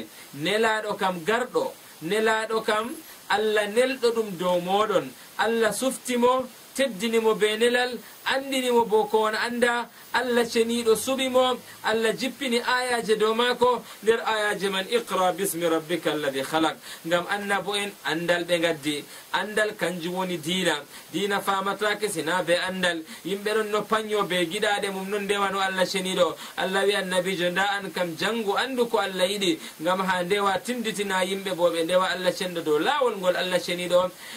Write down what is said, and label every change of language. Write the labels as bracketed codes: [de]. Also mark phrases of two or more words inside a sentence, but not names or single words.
[ff] nelaɗo kam garɗo nelaɗo kam Allah nelɗo ɗum dow moɗon Allah suftimo teddinimo be nelal andinimo bo ko won anda Allah ceniɗo suɓimo Allah jippini ayaje dow mako nder ayaje man [ar] اقرأ باسم ربك الذي خلق [ff] ngam annabo en andal ɓe gaddi andal kanjum woni dina famatake sina be andal yimɓe ɗon no paño be giɗaɗe mum non ndewano Allah ceniɗo Allah wi annabijo nda an kam jangu andu ko Allah yiɗi ngam ha ndewa tinditina yimɓe bo ɓe ndewa Allah cenɗo dow lawol ngol Allah ceniɗo